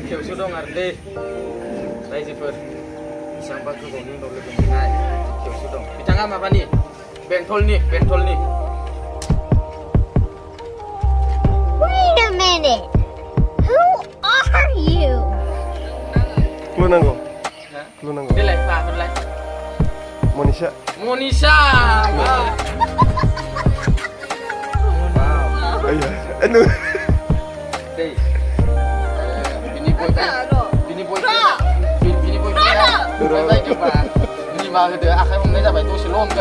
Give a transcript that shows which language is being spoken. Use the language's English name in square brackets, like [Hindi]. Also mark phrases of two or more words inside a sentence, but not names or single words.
[Bodo] खेवसो दं आरो दै रायजोफोर बेसेबांबा गोबावनि उनाव लोगो मोननाय खेवसो दं बिथाङा माबानि बेंटलनि [English] Wait a minute. Who are you? Clunango. Clunango. [Bodo] देलाय माफोरलाय Monisha. मनिषा Ayah. Anu. दै बिनि बयफ्रेन्डआ जोंबा निमा होदो आखाइ हमनाय जाबाय दसेल' हमगोन